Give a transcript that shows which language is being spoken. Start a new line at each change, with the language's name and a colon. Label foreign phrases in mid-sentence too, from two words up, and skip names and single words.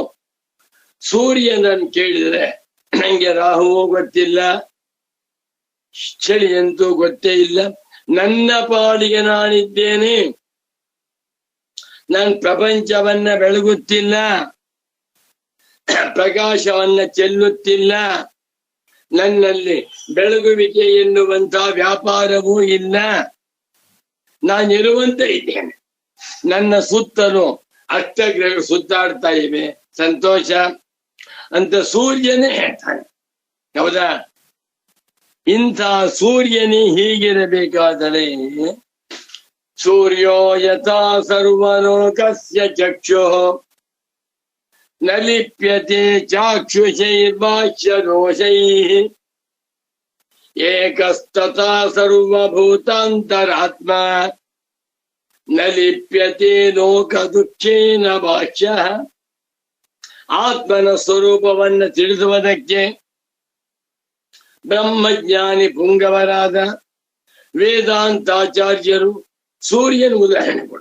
Kannada: ಸೂರ್ಯನನ್ನು ಕೇಳಿದರೆ ನಂಗೆ ರಾಹುವು ಗೊತ್ತಿಲ್ಲ, ಚಳಿಯಂತೂ ಗೊತ್ತೇ ಇಲ್ಲ, ನನ್ನ ಪಾಡಿಗೆ ನಾನಿದ್ದೇನೆ, ನಾನು ಪ್ರಪಂಚವನ್ನ ಬೆಳಗುತ್ತಿಲ್ಲ, ಪ್ರಕಾಶವನ್ನ ಚೆಲ್ಲುತ್ತಿಲ್ಲ, ನನ್ನಲ್ಲಿ ಬೆಳಗುವಿಕೆ ಎನ್ನುವಂತ ವ್ಯಾಪಾರವೂ ಇಲ್ಲ, ನಾನಿರುವಂತೆ ಇದ್ದೇನೆ. ನನ್ನ ಸುತ್ತಲೂ ಅಷ್ಟಗ್ರಹಗಳು ಸುತ್ತಾಡ್ತಾ ಇವೆ, ಸಂತೋಷ ಅಂತ ಸೂರ್ಯನೇ ಹೇಳ್ತಾನೆ. ಹೌದಾ? ಇಂಥ ಸೂರ್ಯನೇ ಹೀಗಿರಬೇಕಾದರೆ
Sanskrit: ಸೂರ್ಯೋ ಯಥಾ ಸರ್ವಲೋಕಸ್ಯ ಚಕ್ಷುಃ ನ ಲಿಪ್ಯತೆ ಚಾಕ್ಷುಷೈರ್ವಾಚ್ಯ ದೋಷೈಃ ಏಕಸ್ತಥಾ ಸರ್ವಭೂತಾಂತರಾತ್ಮ ನ ಲಿಪ್ಯತೆ ಲೋಕ ದುಃಖೇನ ಭಾಷ್ಯಃ.
Kannada: ಆತ್ಮನ ಸ್ವರೂಪವನ್ನು ತಿಳಿಸುವುದಕ್ಕೆ ಬ್ರಹ್ಮಜ್ಞಾನಿ ಪುಂಗವರಾದ ವೇದಾಂತಾಚಾರ್ಯರು ಸೂರ್ಯನ ಉದಾಹರಣೆ ಕೊಡು.